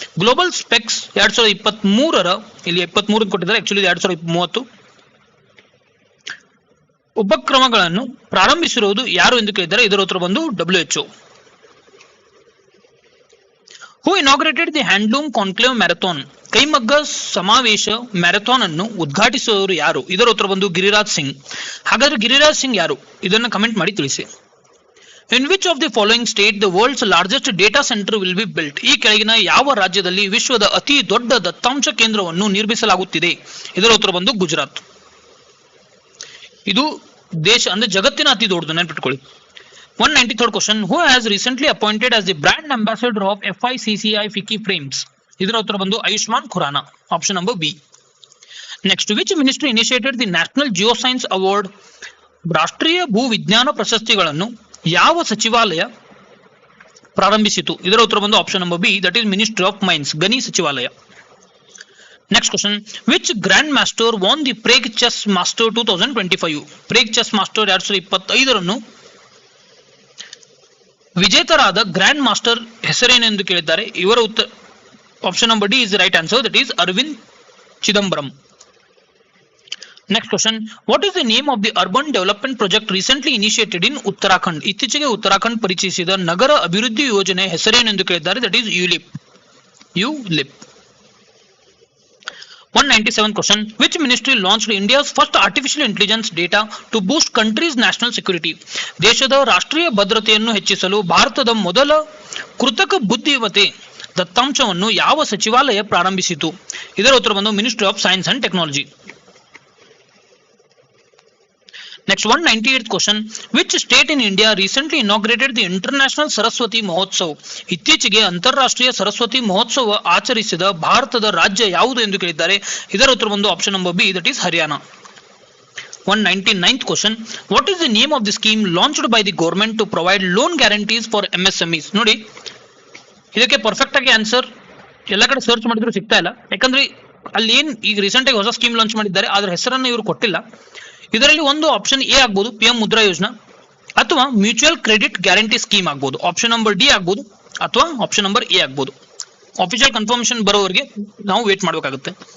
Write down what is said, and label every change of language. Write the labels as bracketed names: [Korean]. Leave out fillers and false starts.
[Kannada] Global specs 2023ರ ಇಲ್ಲಿ 23 ಕೊಟ್ಟಿದ್ದಾರೆ, actually 2030 ಉಪಕ್ರಮಗಳನ್ನು ಪ್ರಾರಂಭಿಸಿರುವುದು ಯಾರು ಎಂದು ಕೇಳಿದ್ದಾರೆ. ಇದರ ಉತ್ತರ ಬಂದು WHO. [English] Who inaugurated the Handloom Conclave Marathon? [Kannada] ಕೈಮಗ್ಗ ಸಮಾವೇಶ ಮ್ಯಾರಥಾನ್ ಅನ್ನು ಉದ್ಘಾಟಿಸುವವರು ಯಾರು? ಇದರ ಉತ್ತರ ಬಂದು ಗಿರಿರಾಜ್ ಸಿಂಗ್. ಹಾಗಾದ್ರೆ ಗಿರಿರಾಜ್ ಸಿಂಗ್ ಯಾರು? ಇದನ್ನು ಕಮೆಂಟ್ ಮಾಡಿ ತಿಳಿಸಿ. [English] In which of the following state the world's largest data center will be built? [Kannada] ಈ ಕೆಳಗಿನ ಯಾವ ರಾಜ್ಯದಲ್ಲಿ ವಿಶ್ವದ ಅತಿ ದೊಡ್ಡ ದತ್ತಾಂಶ ಕೇಂದ್ರವನ್ನು ನಿರ್ಮಿಸಲಾಗುತ್ತಿದೆ? ಇದರ ಉತ್ತರ ಬಂದು ಗುಜರಾತ್. ಇದು ದೇಶ ಅಂದ್ರೆ ಜಗತ್ತಿನ ಅತಿ ದೊಡ್ಡದು, ನೆನಪಿಟ್ಕೊಳ್ಳಿ. [English] 193rd question, who has recently appointed as the brand ambassador of FICCI FICCI Frames? [Kannada] ಇದರ ಉತ್ತರ ಬಂದು [English] Ayushmann Khurrana, option number B. Next, which ministry initiated the national geoscience award? [Kannada] ರಾಷ್ಟ್ರೀಯ ಭೂ ವಿಜ್ಞಾನ ಪ್ರಶಸ್ತಿಗಳನ್ನು ಯಾವ ಸಚಿವಾಲಯ ಪ್ರಾರಂಭಿಸಿತು? ಇದರ ಉತ್ತರ ಬಂದು [English] option number B, that is ministry of mines, [Kannada] ಗಣಿ ಸಚಿವಾಲಯ. [English] Next question, which grandmaster won the Prague chess master 2025? [Kannada] Prague chess master 2025ರನ್ನು ವಿಜೇತರಾದ ಗ್ರ್ಯಾಂಡ್ ಮಾಸ್ಟರ್ ಹೆಸರೇನೆಂದು ಕೇಳಿದ್ದಾರೆ. ಇವರ ಉತ್ತರ [English] Option number D is right answer, that is Aravind Chidambaram. Next question, what is the name of the urban development project recently initiated in Uttarakhand? [Kannada] ಇತ್ತೀಚೆಗೆ ಉತ್ತರಾಖಂಡ್ ಪರಿಚಯಿಸಿದ ನಗರ ಅಭಿವೃದ್ಧಿ ಯೋಜನೆ ಹೆಸರೇನೆಂದು ಕೇಳಿದ್ದಾರೆ. [English] That is ULIP. 197th question, which ministry launched India's first artificial intelligence data to boost country's national security? [Kannada] ದೇಶದ ರಾಷ್ಟ್ರೀಯ ಭದ್ರತೆಯನ್ನು ಹೆಚ್ಚಿಸಲು ಭಾರತದ ಮೊದಲ ಕೃತಕ ಬುದ್ಧಿಮತ್ತೆ ದತ್ತಾಂಶವನ್ನು ಯಾವ ಸಚಿವಾಲಯ ಪ್ರಾರಂಭಿಸಿತು? ಇದರ ಉತ್ತರ ಬಂದು ministry of science and technology. [English] Next, 198th question, which state in India recently inaugurated the International Saraswati Mahotsav? [Kannada] ಇತ್ತೀಚೆಗೆ ಅಂತಾರಾಷ್ಟ್ರೀಯ ಸರಸ್ವತಿ ಮಹೋತ್ಸವ ಆಚರಿಸಿದ ಭಾರತದ ರಾಜ್ಯ ಯಾವುದು ಎಂದು ಕೇಳಿದ್ದಾರೆ. ಇದರ ಉತ್ತರ ಬಂದು option number B, that is Haryana. [English] 199th question, what is the name of the scheme launched by the government to provide loan guarantees for MSMEs? [Kannada] ನೋಡಿ, ಇದಕ್ಕೆ ಪರ್ಫೆಕ್ಟ್ ಆಗಿ ಆನ್ಸರ್ ಎಲ್ಲ ಕಡೆ ಸರ್ಚ್ ಮಾಡಿದ್ರು ಸಿಗ್ತಾ ಇಲ್ಲ. ಯಾಕಂದ್ರೆ ಅಲ್ಲಿ ಏನ್ ಈಗ ರೀಸೆಂಟ್ ಆಗಿ ಹೊಸ ಸ್ಕೀಮ್ ಲಾಂಚ್ ಮಾಡಿದ್ದಾರೆ, ಅದರ ಹೆಸರನ್ನು ಇವರು ಕೊಟ್ಟಿಲ್ಲ. ಇದರಲ್ಲಿ ಒಂದು ಆಪ್ಷನ್ ಎ ಆಗ್ಬೋದು, PM ಮುದ್ರಾ ಯೋಜನಾ, ಅಥವಾ ಮ್ಯೂಚುವಲ್ ಕ್ರೆಡಿಟ್ ಗ್ಯಾರಂಟಿ ಸ್ಕೀಮ್ ಆಗ್ಬೋದು. ಆಪ್ಷನ್ ನಂಬರ್ ಡಿ ಆಗ್ಬೋದು ಅಥವಾ ಆಪ್ಷನ್ ನಂಬರ್ ಎ ಆಗ್ಬೋದು. ಆಫಿಷಿಯಲ್ ಕನ್ಫರ್ಮೇಶನ್ ಬರೋವರೆಗೆ ನಾವು ವೇಟ್ ಮಾಡಬೇಕಾಗುತ್ತೆ.